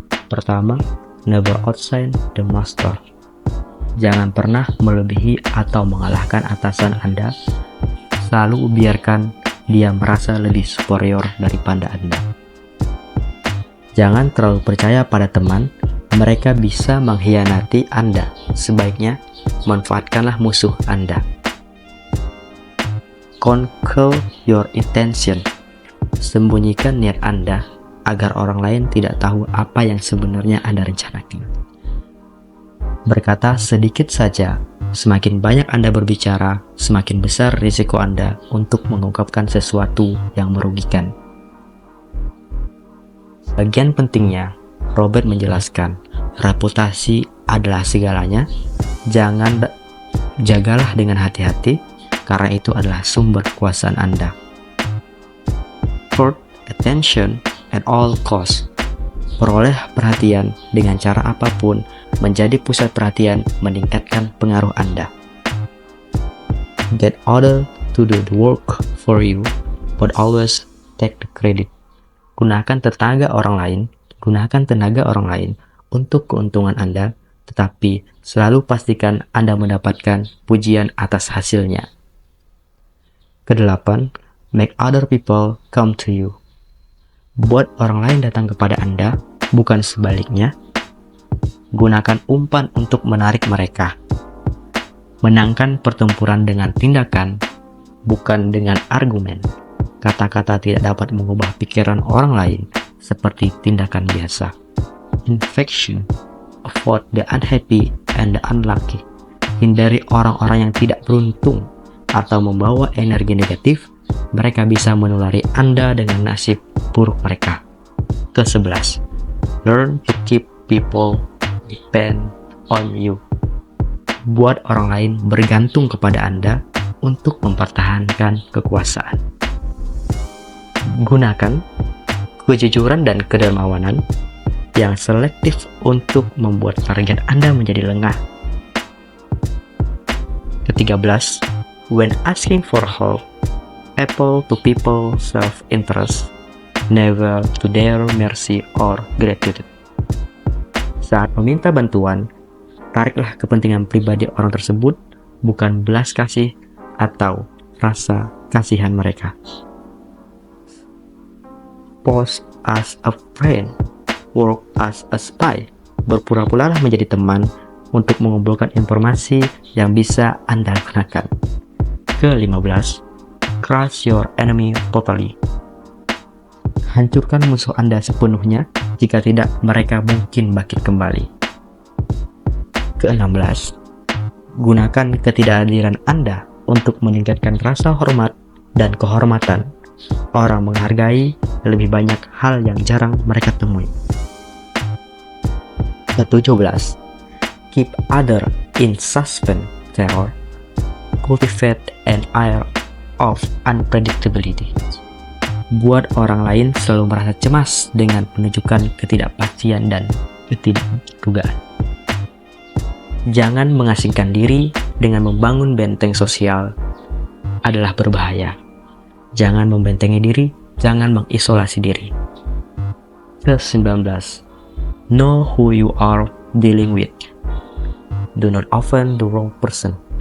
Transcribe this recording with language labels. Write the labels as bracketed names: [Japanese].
[Indonesian] Pertama, [English] never outshine the master. [Indonesian] Jangan pernah melebihi atau mengalahkan atasan Anda. Selalu biarkan dia merasa lebih superior daripada Anda. Jangan terlalu percaya pada teman, mereka bisa mengkhianati Anda. Sebaiknya, manfaatkanlah musuh Anda. [English] Conceal your intention. [Indonesian] Sembunyikan niat Anda agar orang lain tidak tahu apa yang sebenarnya Anda rencanakan. Berkata sedikit saja, semakin banyak Anda berbicara, semakin besar risiko Anda untuk mengungkapkan sesuatu yang merugikan. Bagian pentingnya, Robert menjelaskan, reputasi adalah segalanya. Jagalah dengan hati-hati, karena itu adalah sumber kekuasaan Anda. [English] Court attention at all costs. [Indonesian] Peroleh perhatian dengan cara apapun, menjadi pusat perhatian meningkatkan pengaruh Anda. [English] Get others to do the work for you, but always take the credit. [Indonesian] Gunakan tenaga orang lain untuk keuntungan Anda, tetapi selalu pastikan Anda mendapatkan pujian atas hasilnya. [English] Kedelapan, make other people come to you. [Indonesian] Buat orang lain datang kepada Anda, bukan sebaliknya. Gunakan umpan untuk menarik mereka. Menangkan pertempuran dengan tindakan, bukan dengan argumen. Kata-kata tidak dapat mengubah pikiran orang lain seperti tindakan biasa. Infection. [English] Avoid the unhappy and the unlucky. [Indonesian] Hindari orang-orang yang tidak beruntung atau membawa energi negatif. Mereka bisa menulari Anda dengan nasib buruk mereka. Ke-11. [English] Learn to keep people depend on you. [Indonesian] Buat orang lain bergantung kepada Anda untuk mempertahankan kekuasaan. Gunakan kejujuran dan kedermawanan yang selektif untuk membuat target Anda menjadi lengah. Ke-13. [English] When asking for help, appeal to people's self-interest, never to their mercy or gratitude. [Indonesian] Saat meminta bantuan, tariklah kepentingan pribadi orang tersebut, bukan belas kasih atau rasa kasihan mereka. [English] Pose as a friend, work as a spy. [Indonesian] Berpura-puralah menjadi teman untuk mengumpulkan informasi yang bisa Anda gunakan. Ke-15. [English] Crush your enemy totally. [Indonesian] Hancurkan musuh Anda sepenuhnya, jika tidak mereka mungkin bangkit kembali. Ke-16. Gunakan ketidakhadiran Anda untuk meningkatkan rasa hormat dan kehormatan. Orang menghargai lebih banyak hal yang jarang mereka temui. [English] Ke-17. Keep other in suspense, terror. Cultivate an air of unpredictability. [Indonesian] Buat orang lain selalu merasa cemas dengan penunjukan ketidakpastian dan ketidakdugaan. Jangan mengasingkan diri dengan membangun benteng sosial adalah berbahaya. Jangan membentengi diri, jangan mengisolasi diri. Ke-19. [English] Know who you are dealing with. Do not offend the wrong person.